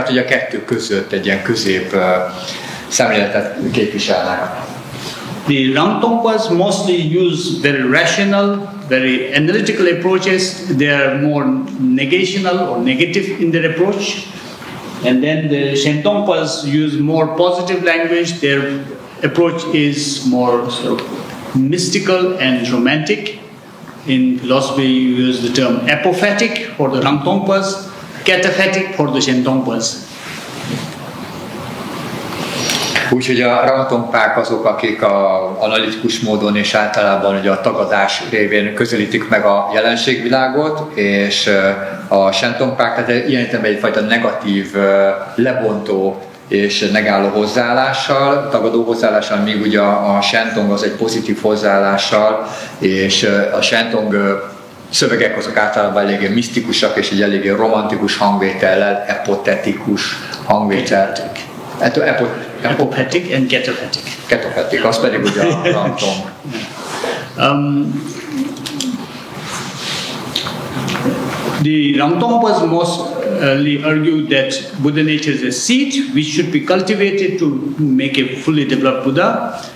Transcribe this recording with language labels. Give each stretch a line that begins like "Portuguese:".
Hungarian: Tehát ugye a kettő között egy ilyen közép szemléletet képviselnek.
English: The Ramtongpas mostly use very rational, very analytical approaches. They are more negational or negative in their approach. And then the Shentongpas use more positive language. Their approach is more sort of mystical and romantic. In philosophy, you use the term apophatic for the Ramtongpas, cataphatic for the Shentongpas.
Hungarian: Úgyhogy a rangtompák azok, akik analitikus módon és általában ugye a tagadás révén közelítik meg a jelenségvilágot, és a sentompák, tehát ilyen értelemben egyfajta negatív, lebontó és negálló hozzáállással, tagadó hozzáállással, míg ugye a Shentong az egy pozitív hozzáállással, és a Shentong szövegek azok általában eléggé misztikusak és egy eléggé romantikus hangvétellel, epotetikus hangvételt.
English: Apophatic and cataphatic.
Hungarian: Cataphatic, az pedig ugye a Rangtong.
English: The Rangtongpas mostly argue that Buddha nature is a seed which should be cultivated to make a fully developed Buddha.